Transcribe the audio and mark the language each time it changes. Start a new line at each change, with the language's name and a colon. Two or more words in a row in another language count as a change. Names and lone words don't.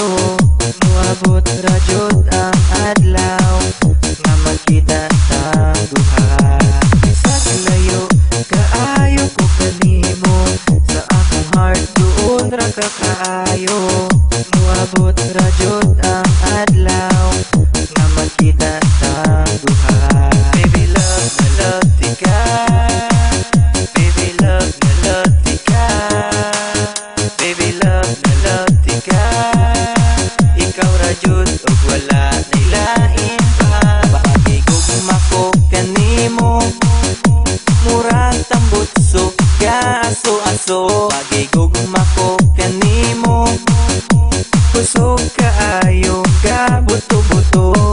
Cebuano: Muabot ra jud ang adlaw nga magkita tang duha. Sa layo kaayo ko kanimo. Sa akong heart doon ra ka kaayo. Muabot ra jud ang adlaw nga magkita tang duha.
English: Baby love
Cebuano: na love di ka.
English: Baby love
Cebuano: na love di ka.
English: Baby love
Cebuano: na love di ka. Ikaw ra jud og wala nailain pa. Bahagi gugma ko kanimo. Murag tambutso aso-aso. Bahagi gugma ko kanimo. Kusog kaayo ka buto-buto.